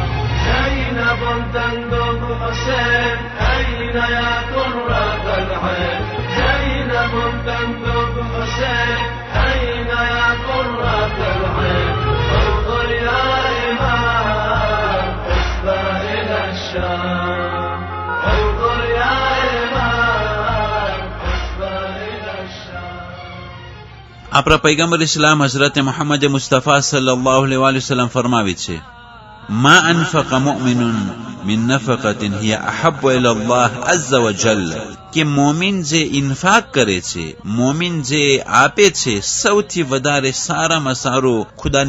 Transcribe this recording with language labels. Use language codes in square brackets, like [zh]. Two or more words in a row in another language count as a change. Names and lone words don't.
[ar] زينب تندب حسين أين يا كرة العين زينب تندب حسين أين يا كرة العين انظر يا إمام حسبى إلى الشام انظر يا إمام حسبى إلى الشام. [gu] આપણા પૈગંબર ઇસ્લામ હઝરત મુહમ્મદ મુસ્તફા [ar] صلى الله عليه وسلم [gu] ફરમાવે છે, [ar] ما أنفق مؤمن من نفقة هي أحب إلى الله عز [gu] وجل કે મોમિન જે ઇન્ફાક કરે છે, મોમિન જે આપે છે, સૌથી વધારે સારામાં સારું ખુદાને